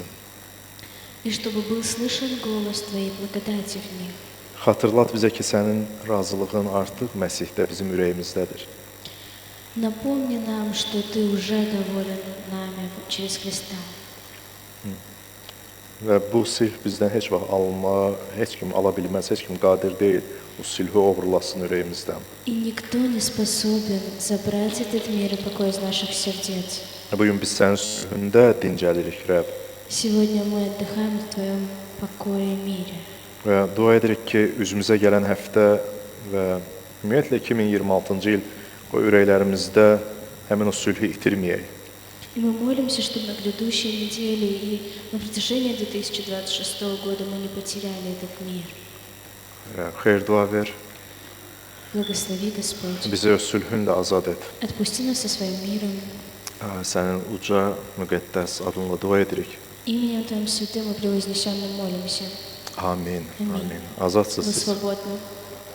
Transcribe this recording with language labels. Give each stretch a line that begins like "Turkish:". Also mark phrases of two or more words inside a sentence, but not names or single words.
Russian: И чтобы был слышен голос Твоей благодати в них.
Azerbaijani: Xatırlat bizə ki, sənin razılığın artıq Məsihdə bizim ürəyimizdədir.
Russian: Напомни нам, что Ты уже доволен нами через Христа.
Azerbaijani: Və bu sülh bizdən heç vaxt alınmağa heç kim ala bilməz, heç kim qadir deyil. O sülhü oğurlasın ürəyimizdən.
Russian: И никто не способен забрать этот мир и покой из наших сердец.
Azerbaijani: Bu gün biz sənin sülhündə dincəlirik, Rəbb.
Russian: Сегодня мы отдыхаем в Твоем покое и мире.
Azerbaijani: Və dua edirik ki, üzümüzə gələn həftə və ümumiyyətlə 2026-cı il o ürəklərimizdə həmin o sülhü itirməyək.
Russian: И мы молимся, чтобы на грядущей неделе и на протяжении 2026 года мы не потеряли этот мир.
Azerbaijani: Xeyir dua ver,
Russian: Благослови, Господь.
Azerbaijani: bizi öz sülhünlə azad et.
Russian: Отпусти нас со своим миром.
Azerbaijani: Sənin uca, müqəddəs adınla dua edirik.
Russian: Именем Твоим святым и превознесенным молимся.
Azerbaijani: Amin. Amin. Amin. Azadsınız
Russian: Вы
Azerbaijani: siz.
Russian: свободны.